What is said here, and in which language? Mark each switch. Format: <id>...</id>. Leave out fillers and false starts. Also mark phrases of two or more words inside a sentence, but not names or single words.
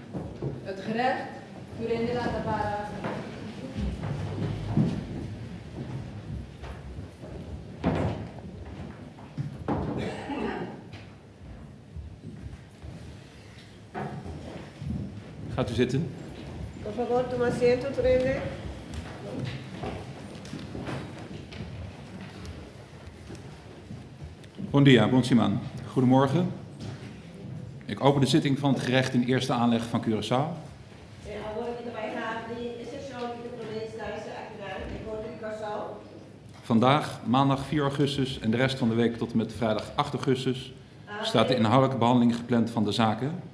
<nl>Het gerecht,</nl> <pap>Turende la Tabara.</pap> <nl>Gaat u zitten.</nl> <es>Por favor, toma asiento,</es> <pap>Turende. Bon dia, Bonsiman.</pap> <nl>Goedemorgen. Ik open de zitting van het gerecht in eerste aanleg van Curaçao. Vandaag, maandag 4 augustus en de rest van de week tot en met vrijdag 8 augustus staat de inhoudelijke behandeling gepland van de zaken.</nl>